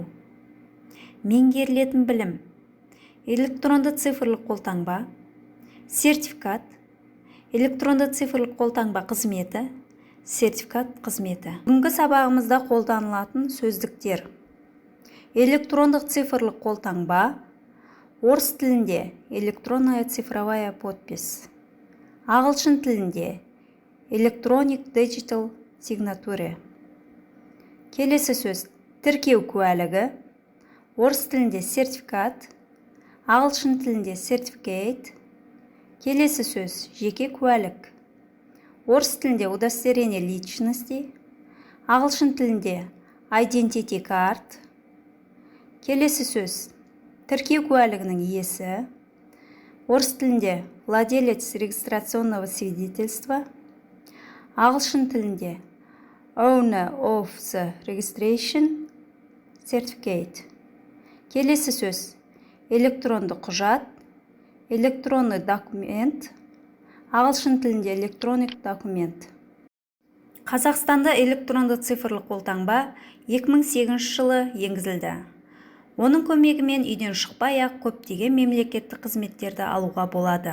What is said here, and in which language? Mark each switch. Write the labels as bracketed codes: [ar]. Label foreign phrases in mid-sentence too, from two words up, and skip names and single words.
[kk] Меңгерілетін білім: электронды цифрлық қолтаңба, сертификат, электронды цифрлық қолтаңба қызметі, сертификат қызметі. Бүгінгі сабағымызда қолданылатын сөздіктер: электрондық цифрлық қолтаңба, орыс тілінде [ru] электронная цифровая подпись, [kk] ағылшын тілінде [en] electronic digital signature. [kk] Келесі сөз: тіркеу куәлігі, орыс тілінде сертификат, ағылшын тілінде certificate. Келесі сөз: жеке куәлік, орыс тілінде [ru] удостоверение личности, [kk] ағылшын тілінде [en] identity card. [kk] Келесі сөз: тіркеу куәлігінің иесі, орыс тілінде [ru] владелец регистрационного свидетельства, [kk] ағылшын тілінде [en] owner of the registration certificate. [kk] Келесі сөз: электронды құжат, [ru] электронный документ, [kk] ағылшын тілінде electronic документ. Қазақстанда электронды цифрлық қолтаңба 2008 жылы енгізілді. Оның көмегімен үйден шықпай-ақ көптеген мемлекеттік қызметтерді алуға болады.